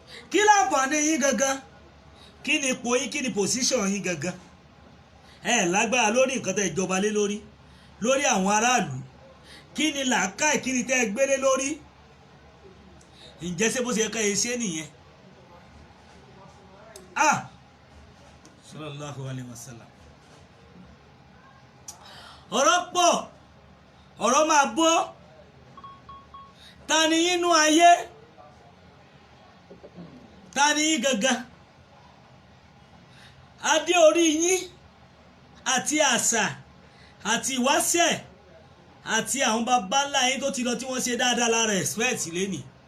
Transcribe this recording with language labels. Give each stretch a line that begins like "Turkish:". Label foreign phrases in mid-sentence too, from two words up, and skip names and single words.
Yoruba: Kí láǹfààní yín gangan? Kí ni ipò yín? Kí ni position yín gangan? Ẹ lágbára lórí nǹkan tẹ́ ẹ jọba lé lórí, lórí àwọn aráàlú. Kí ni làákàyè? Kí ni tẹ́ ẹ gbélé lórí? Ǹjẹ́ ṣé bó ṣe yẹ ká ẹ ṣe nìyẹn? Ah!
Arabic: صلى الله عليه وسلم.
Yoruba: Ọ̀rọ̀ pọ̀, ọ̀rọ̀ máa bọ́. Ta ni yín nú ayé? Ta ni yín gangan? Adé orí yín àti àṣà àti ìwáṣẹ̀ àti àwọn baba ńlá yín tó ti lọ tí wọ́n ṣe dáadáa lára respect lénìí.